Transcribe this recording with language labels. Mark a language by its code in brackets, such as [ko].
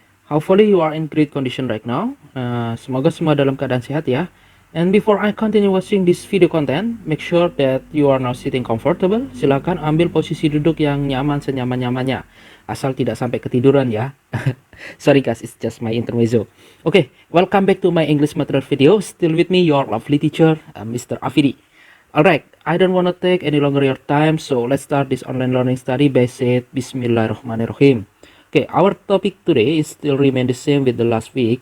[en] Hopefully you are in great condition right now. [id] Semoga semua dalam keadaan sehat ya. [en] And before I continue watching this video content, make sure that you are now sitting comfortable. [id] Silakan ambil posisi duduk yang nyaman senyaman-nyamannya. Asal tidak sampai ketiduran ya. [en] Sorry guys, it's just my intermezzo. Okay, welcome back to my English material video. Still with me, your lovely teacher, Mr. Afidi. Alright, I don't want to take any longer your time, so let's start this online learning study by saying Bismillahirrahmanirrahim. Okay, our topic today is still remain the same with the last week.